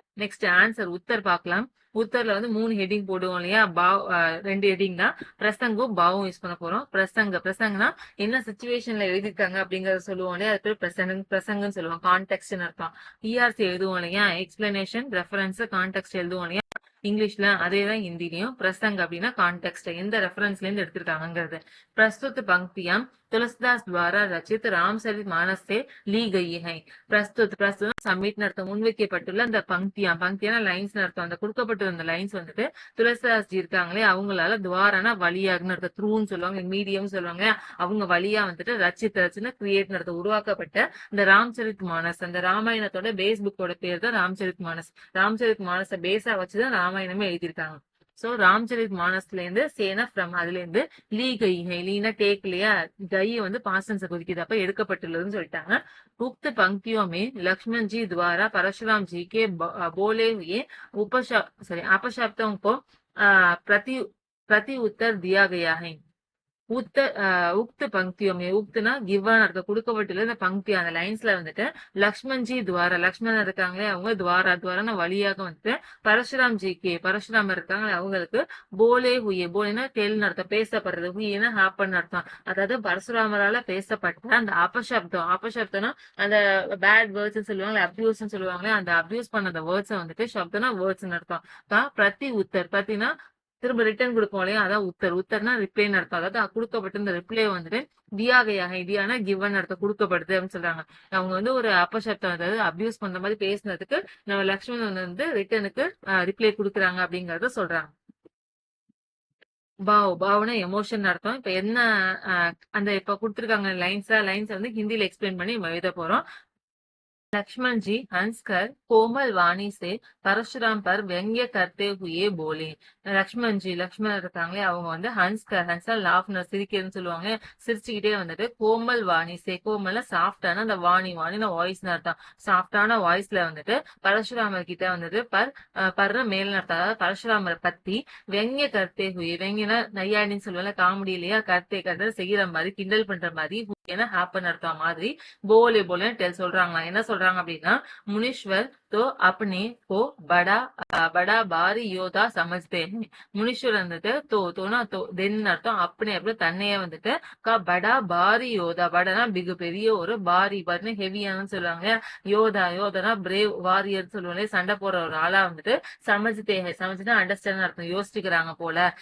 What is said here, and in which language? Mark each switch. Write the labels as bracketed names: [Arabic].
[Tamil] Next answer Uttar பார்க்கலாம். உத்தர்ல வந்து 3 heading போடுவோம் இல்லையா பாவ் 2 ஹெட்டிங் தான் பிரசங்கும் பாவும் யூஸ் பண்ண போறோம். பிரசங்கனா என்ன சுச்சுவேஷன்ல எழுதிருக்காங்க அப்படிங்கறத சொல்லுவோம் இல்லையா அது பேர் பிரசங்கன்னு சொல்லுவோம். கான்டெக்ட்னு அர்த்தம். இஆர்சி எழுதுவோம் இல்லையா எக்ஸ்பிளனேஷன் ரெஃபரன்ஸ் கான்டெக்ட் எழுதுவோம் இல்லையா இங்கிலீஷ்ல அதேதான் ஹிந்திலையும் பிரசங் அப்படின்னா கான்டெக்ட் எந்த ரெஃபரன்ஸ்ல இருந்து எடுத்திருக்காங்கிறது. [Hindi] பிரஸ்துத் பங்கியாம் तुलसीदास द्वारा रचित रामचरित मानस से ली गई है. [Tamil] பிரஸ்துத் சப்மிட் அர்த்தம் முன்வைக்கப்பட்டுள்ள அந்த பங்கியான லைன்ஸ் அர்த்தம். அந்த கொடுக்கப்பட்டுள்ள அந்த லைன்ஸ் வந்துட்டு துளசிதாஸ் ஜி இருக்காங்களே அவங்களால துவாரானா வழியாகனு அர்த்தம். த்ரூன்னு சொல்லுவாங்க மீடியம் சொல்லுவாங்க அவங்க வழியா வந்துட்டு ரச்சின்னு கிரியேட் அர்த்தம் உருவாக்கப்பட்ட இந்த ராம்சரித் மானஸ் அந்த ராமாயணத்தோட பேஸ் புக்கோட பேர் தான் ராம்சரித் மானஸ். ராம்சரித் மானஸ பேஸா வச்சுதான் ராமாயணமே எழுதியிருக்காங்க. சோ ராம்சரித் மானஸ்ல இருந்து சேனா ஃப்ரம் அதுல இருந்து லீனா டேக் இல்லையா கை வந்து பாசன்ஸ குறிக்குது அப்ப எடுக்கப்பட்டுள்ளதுன்னு சொல்லிட்டாங்க. [Hindi] उक्त पंक्तियों में लक्ष्मण जी द्वारा परशुराम जी के बोले हुए अपशब्दों को प्रति प्रति उत्तर दिया गया है. உக்த பங்கியோமே [Tamil] உக்துனா கிவன் இருக்க கொடுக்கப்பட்டுள்ள இந்த பங்கி அந்த லைன்ஸ்ல வந்துட்டு லக்ஷ்மண்ஜி துவாரா லக்ஷ்மணன் இருக்காங்களே அவங்க துவாரான வழியாக வந்துட்டு பரசுராம் இருக்காங்களே அவங்களுக்கு போலேனா டெல்னு அர்த்தம் பேசப்படுறது ஹுயினா ஹாப்பன் அர்த்தம். அதாவது பரசுராமரால பேசப்பட்ட அந்த அபசப்தம்னா அந்த பேட் வேர்ட்ஸ் சொல்லுவாங்க அபியூஸ் சொல்லுவாங்களே அந்த அபியூஸ் பண்ண அந்த வேர்ட்ஸ் வந்துட்டு சப்தனா வேர்ட்ஸ் அர்த்தம். பிரதி உத்தர் பிரத்தினா திரும்ப ரிட்டர்ன் கொடுப்போம் இல்லையா அதான் உத்தர்னா ரிப்ளைன்னு அர்த்தம். அதாவது கொடுக்கப்பட்ட இந்த ரிப்ளை வந்துட்டு தியானா கிவன் அர்த்தம் கொடுக்கப்படுது அப்படின்னு சொல்றாங்க. அவங்க வந்து ஒரு அப்பசப்தம் அதாவது அபியூஸ் பண்ற மாதிரி பேசினதுக்கு நம்ம லக்ஷ்மணன் வந்து ரிட்டர்னுக்கு ரிப்ளை கொடுக்குறாங்க அப்படிங்கறத சொல்றாங்க. பாவ்னா எமோஷன் அர்த்தம். இப்ப என்ன அந்த இப்ப கொடுத்திருக்காங்க லைன்ஸ் வந்து ஹிந்தில எக்ஸ்பிளைன் பண்ணி எழுத போறோம். [Hindi] लक्ष्मण जी हंसकर कोमल वाणी से परशुराम पर व्यंग्य करते हुए बोले. [Tamil] லக்ஷ்மண் இருக்காங்களே அவங்க வந்து ஹன்ஸ்கர் லாஃப்னர் சிரிக்கிறதுன்னு சொல்லுவாங்க. சிரிச்சுக்கிட்டே வந்துட்டு கோமல் வாணி கோமல்னா சாஃப்டான அந்த வாணின வாய்ஸ்னு அர்த்தம். சாஃப்டான வாய்ஸ்ல வந்துட்டு பரசுராமர் கிட்ட வந்துட்டு பர்ற மேல் அர்த்தம். அதாவது பரசுராமரை பத்தி [Hindi] வெங்கிய கர்த்தே ஹுயே, [Tamil] வெங்கினா நையாடின்னு சொல்லுவாங்க, காமெடி இல்லையா, கர்த்தே செய்யற மாதிரி கிண்டல் பண்ற மாதிரி, ஹுயேனா ஹாப்பன் அர்த்தம் மாதிரி, போலே சொல்றாங்களா. என்ன சொல்றாங்க அப்படின்னா, [Hindi] முனீஸ்வர் तो अपने को बड़ा भारी योद्धा समझते हैं. [Tamil] முனீஸ்வர் வந்துட்டு தோனா தென் அர்த்தம், அப்படி தன்னையே வந்துட்டு [Hindi] படா பாரி யோதா, [Tamil] படனா மிக பெரிய ஒரு பாரின்னு ஹெவியானு சொல்லுவாங்க. யோதானா பிரேவ் வாரியர் சொல்லுவாங்க, சண்டை போற ஒரு ஆளா வந்துட்டு சமைச்சுட்டு அண்டர்ஸ்டாண்ட் அர்த்தம், யோசிச்சுக்கிறாங்க போல.